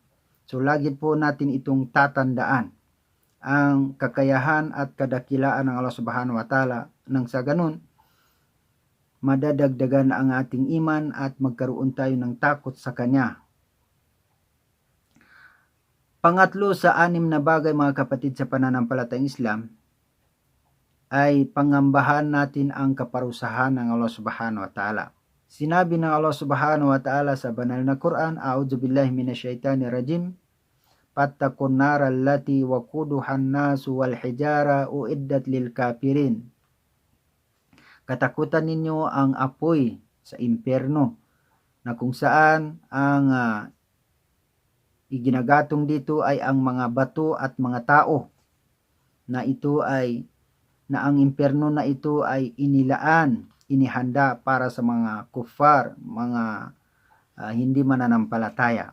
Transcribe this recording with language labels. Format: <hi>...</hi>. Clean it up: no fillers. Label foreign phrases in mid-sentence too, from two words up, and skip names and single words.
<tl>So lagi po natin itong tatandaan, ang kakayahan at kadakilaan ng</tl> <ar>الله سبحانه وتعالى,</ar> <tl>nang sa ganun madadagdagan ang ating iman at magkaroon tayo ng takot sa Kanya. Pangatlo sa 6 na bagay mga kapatid sa pananampalatayang Islam ay pangambahan natin ang kaparusahan ng</tl> <ar>الله سبحانه وتعالى.</ar> <tl>Sinabi ng</tl> <ar>الله سبحانه وتعالى</ar> <tl>sa banal na Quran,</tl> <ar>أعوذ بالله من الشيطان الرجيم, فاتقوا النار التي وقودها الناس والحجارة أعدت للكافرين.</ar> <tl>Katakutan ninyo ang apoy sa impyerno na kung saan ang iginagatong dito ay ang mga bato at mga tao, na ang impyerno na ito ay inihanda para sa mga kuffar, mga hindi mananampalataya.</tl>